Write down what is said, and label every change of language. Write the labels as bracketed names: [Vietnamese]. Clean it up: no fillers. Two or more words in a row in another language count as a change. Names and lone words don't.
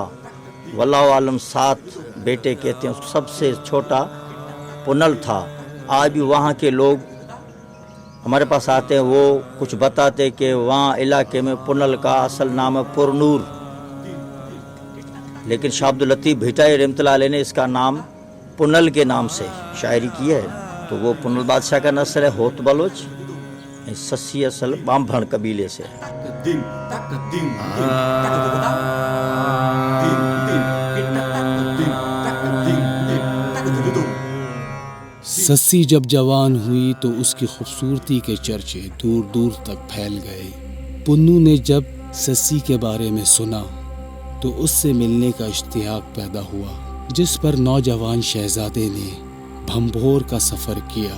[Arabic] والله أعلم [Urdu] 7 بیٹے کہتے ہیں، اس کو سب سے چھوٹا پنل تھا. آج بھی وہاں کے لوگ ہمارے پاس آتے ہیں، وہ کچھ بتاتے کہ وہاں علاقے میں پنل کا اصل نام ہے پرنور، لیکن شاہ عبداللطیف بھٹائی رحمۃ اللہ علیہ نے اس کا نام پنل کے نام سے شاعری کی ہے. تو وہ پنل بادشاہ کا نسل ہے، ہوت بلوچ. سسی اصل بانبھن قبیلے سے ہے. Din, tak din, din, tak din, din, din, tak din, din, tak. سسی جب جوان ہوئی تو اس کی خوبصورتی کے چرچے دور دور تک پھیل گئے. پنوں نے جب سسی کے بارے میں سنا تو اس سے ملنے کا اشتیاق پیدا ہوا، جس پر نوجوان شہزادے نے بھنبھور کا سفر کیا.